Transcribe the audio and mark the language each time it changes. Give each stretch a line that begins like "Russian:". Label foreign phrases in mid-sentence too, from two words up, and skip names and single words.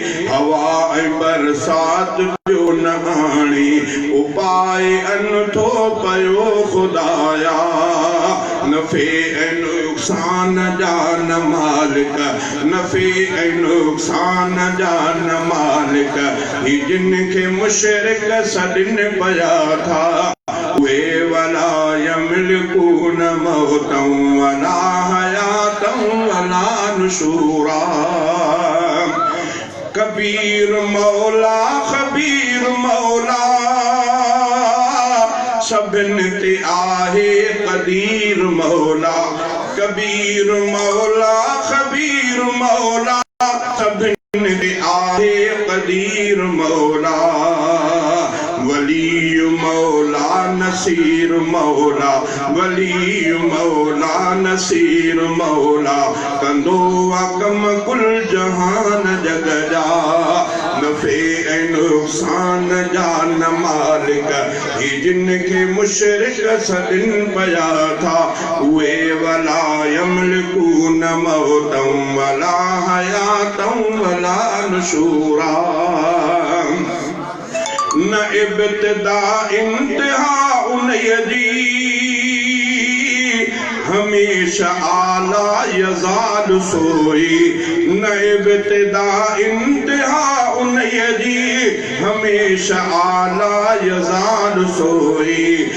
Sindhi: هوا ۽ برسات جو نه آڻي، اپاءِ ان ٿو پيو خدايا. نفع ۽ نقصان جا نه مالڪ، نفع ۽ نقصان جا نه مالڪ، هي جن کي مشرڪ سڏن پيا ٿا، اهي
Arabic: ولا يملڪون موتا ولا حياتا ولا نشورا.
Sindhi: کبير مولا، خبير مولا، سڀني تي آهي قدير مولا. کبير مولا، خبير مولا، سڀني تي آهي قدير مولا. ولي مولا، نصير مولا، ولي مولا، نصير مولا، ڪندو آهي ڪم ڪل جهان جگ جا. نفع ۽ نقصان جا نه مالڪ، هي جن کي مشرڪ سڏن پيا ٿا، اهي
Arabic: ولا يملڪون موتا ولا حياة ولا نشورا.
Sindhi: نه ابتدا انتها انهيءَ جي، هميشه اعليٰ يزال سوئي. نه ابتدا انتها انهيءَ جي، هميشه اعليٰ يزال سوئي.